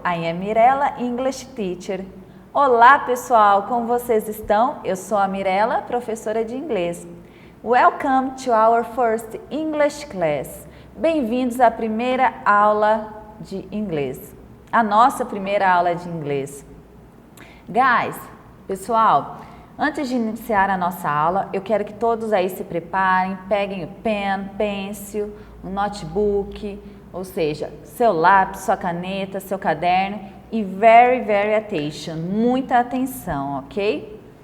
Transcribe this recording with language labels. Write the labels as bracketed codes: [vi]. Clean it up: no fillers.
[en] I am Mirella, English teacher. [pt] Olá pessoal, como vocês estão? Eu sou a Mirella, professora de inglês. [en] Welcome to our first English class. [pt] Bem-vindos à primeira aula de inglês. A nossa primeira aula de inglês. Guys, pessoal, antes de iniciar a nossa aula, eu quero que todos aí se preparem, peguem o pen, pencil, o notebook, ou seja, seu lápis, sua caneta, seu caderno e [en] very attention, [pt] muita atenção, ok?